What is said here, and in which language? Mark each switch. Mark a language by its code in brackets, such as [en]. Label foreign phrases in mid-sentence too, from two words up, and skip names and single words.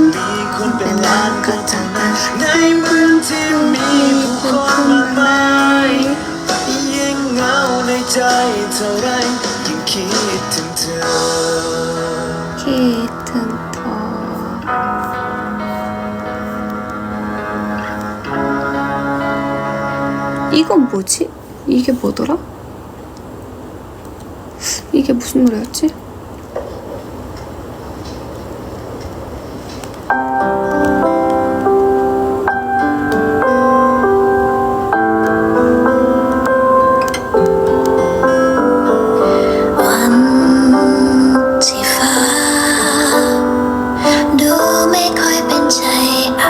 [th] มีคนเป็นล้านก็ทำมาในเมืองที่มีผู้คนมากมายยิ่งเหงาในใจเท่าไรยิ่งคิดถึงเธอ คิดถึงเธอ [ko] 이건 뭐지? 이게 뭐더라? 이게 무슨 노래였지? [th] วันที่ฟ้าดูไม่ค่อยเป็นใจอา